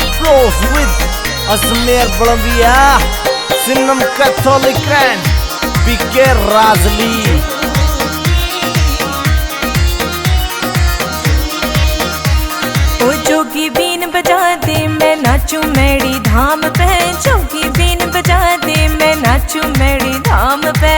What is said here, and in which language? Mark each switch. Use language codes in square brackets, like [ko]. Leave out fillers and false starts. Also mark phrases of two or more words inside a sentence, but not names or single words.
[en] shows with Azmer Bolambia, Sinam Catholic and PK Razli. [hi] ओ जोगी बीन बजा दे मैं नाचूं मेरी धाम पे, जोगी बीन बजा दे मैं नाचूं मेरी धाम पे।